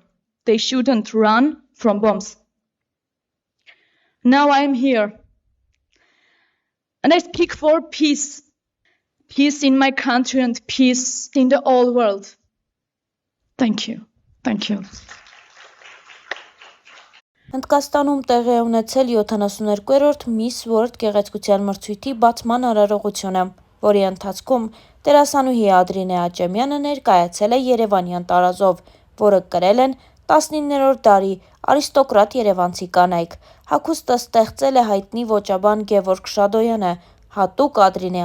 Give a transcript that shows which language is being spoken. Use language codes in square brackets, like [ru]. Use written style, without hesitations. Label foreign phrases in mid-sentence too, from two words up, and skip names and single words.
[en] They shouldn't run from bombs. Now I am here. And I speak for peace. Peace in my country and peace in the whole world. Thank you. Thank you. [hy] Հնդկաստանում տեղի է ունեցել 72-րդ Miss World գեղեցկության մրցույթի բացման արարողությունը, որի ընթացքում դերասանուհի Ադրինե Աճեմյանը ներկայացել է երևանյան տարազով, որը կրել են 19-րդ դարի արիստոկրատ երևանցի կանայք։ Հագուստը ստեղծել է հայտնի ոճաբան Գևորգ Շադոյանը, հատուկ Ադրինե